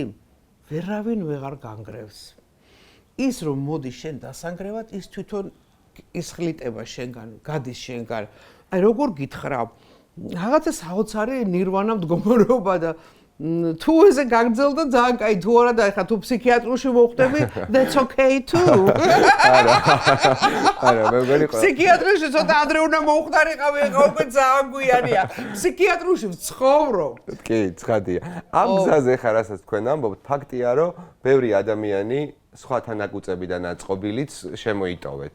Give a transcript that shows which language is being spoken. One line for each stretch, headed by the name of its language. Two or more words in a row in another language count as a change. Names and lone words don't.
Georgian: ვერავინ ვეღარ განგრევს. ის რომ მოდი შენ დასანგრევად, ის თვითონ ისხლიტება შენგან, გადის შენგან. აი როგორ გითხრა? რაღაცა საოცარი ნირვანა მდგომარეობა და თუ ესე გაგრძელდა ძალიან კაი, თუ არა და ეხლა თუ ფსიქიატრში მოხვდები,
English: that's okay too.
Georgian: არა, მე მგონი ფსიქიატრში ცოტა ადრე უნდა მოხვდარიყავი, ეხლა უკვე ძალიან გვიანია. ფსიქიატრში ვცხოვრო. კი, ცხადია. ამ გზაზე ხარ, რასაც თქვენ ამბობთ, ფაქტია, რომ ბევრი ადამიანი სხვათან აკუწებიდან აწყობილიც შემოიტოვეთ.